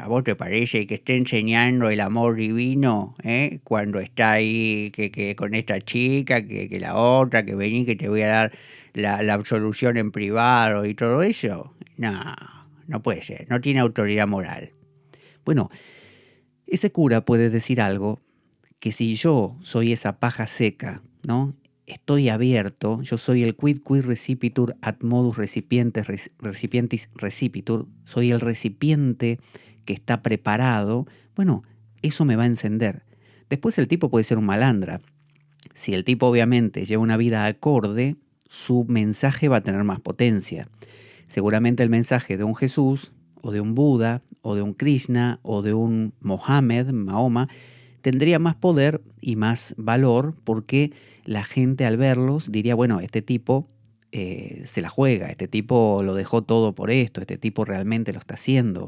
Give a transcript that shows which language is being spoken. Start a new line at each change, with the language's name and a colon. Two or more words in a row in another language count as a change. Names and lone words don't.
Spanish: ¿A vos te parece que esté enseñando el amor divino, cuando está ahí que con esta chica, que la otra, que vení que te voy a dar la absolución en privado y todo eso? No, no puede ser, no tiene autoridad moral. Bueno, ese cura puede decir algo que si yo soy esa paja seca, ¿no? Estoy abierto, yo soy el
Latin: quid recipitur ad modus recipientis recipitur,
Spanish: soy el recipiente que está preparado, bueno, eso me va a encender. Después el tipo puede ser un malandra. Si el tipo obviamente lleva una vida acorde, su mensaje va a tener más potencia. Seguramente el mensaje de un Jesús, o de un Buda, o de un Krishna, o de un Mohammed, Mahoma, tendría más poder y más valor porque la gente al verlos diría, bueno, este tipo se la juega, este tipo lo dejó todo por esto, este tipo realmente lo está haciendo.